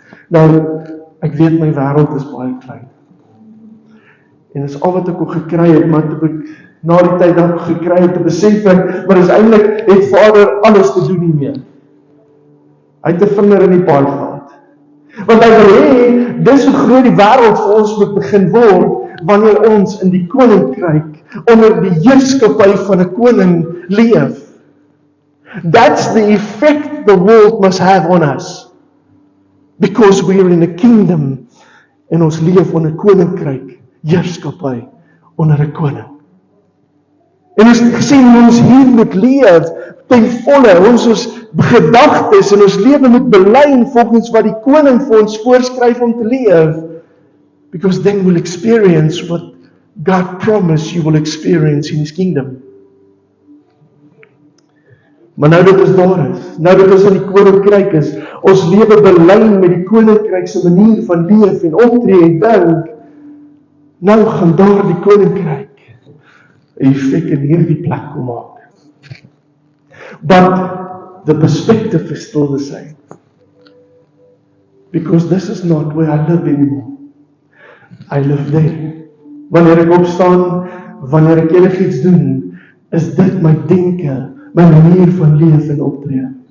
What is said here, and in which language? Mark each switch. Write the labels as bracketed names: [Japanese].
[Afrikaans] Nou, ek weet my wêreld is baie klein. En dis al wat ek ook gekry het, maar toe ek na die tyd ook gekry het, te besef ek, maar is eintlik het Vader alles te doen hiermee. Hy het 'n vinger in die paai gehad. Want hy wil hê, dis hoe groot die wêreld vir ons moet begin word, wanneer ons in die koninkryk, onder die heerskappy van 'n koning leef. [English] That's the effect the world must have on us. Because we are in a kingdom, [Afrikaans] en ons leef onder 'n koninkryk, heerskappy, onder 'n koning. En ons gesê, ons hier moet leef, ten volle, ons gedagtes en ons lewe moet belyn volgens wat die koning vir ons voorskryf om te leef. [English] Because then we'll experience what God promised you will experience in His kingdom. [Afrikaans] Maar nou dat ons daar is, nou dat ons in die koninkryk is, ons lewe belyn met die koninkryk se manier van leef en optree en dink, nou gaan daar die koninkryk 'n effek in hierdie plek kom maak. [English] But the perspective is still the same. Because this is not where I live anymore. I live there. [Afrikaans] Wanneer ek opstaan, wanneer ek enigiets doen, is dit my denke, my manier van leef en optree.